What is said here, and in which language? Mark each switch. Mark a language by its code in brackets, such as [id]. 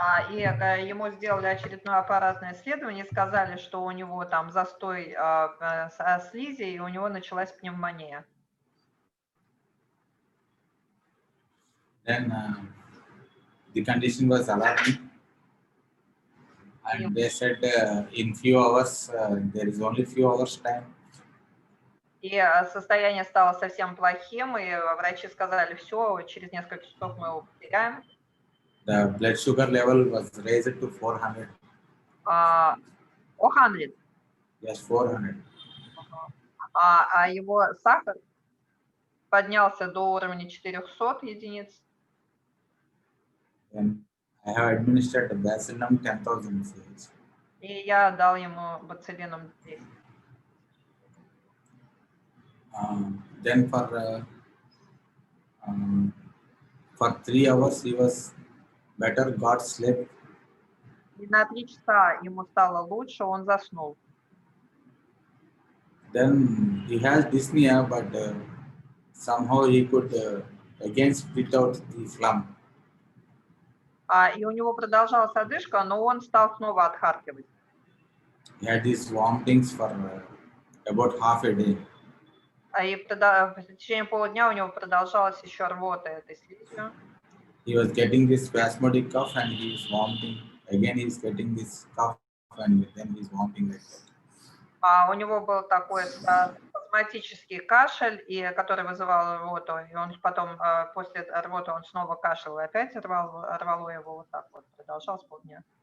[ru] И ему сделали очередное аппаратное исследование, сказали, что у него там застой слизи, и у него началась пневмония. [en] Then the condition was alarming, and they said in few hours, there is only few hours time. [ru] И состояние стало совсем плохим, и врачи сказали, все, через несколько часов мы его потеряем. [en] The blood sugar level was raised to 400. 400. Yes, 400. [ru] А его сахар поднялся до уровня 400 единиц. [en] Then I have administered the Bacillum 10,000 mg. [ru] И я дал ему бациллинум 200. [en] Then for 3 hours he was better, got sleep. [ru] И на 3 часа ему стало лучше, он заснул. [en] Then he has dyspnea, but somehow he could again spit out the phlegm. [ru] И у него продолжалась одышка, но он стал снова отхаркивать. [en] He had these vomitings for about half a day. [ru] И в течение полудня у него продолжалась еще рвота этой слизью. [en] He was getting this spasmodic cough and he is vomiting. Again he is getting this cough and then he is vomiting like that. [ru] У него был такой спазматический кашель, который вызывал рвоту, и он потом после рвоты он снова кашлял, и опять рвало его вот так вот, продолжалось полдня.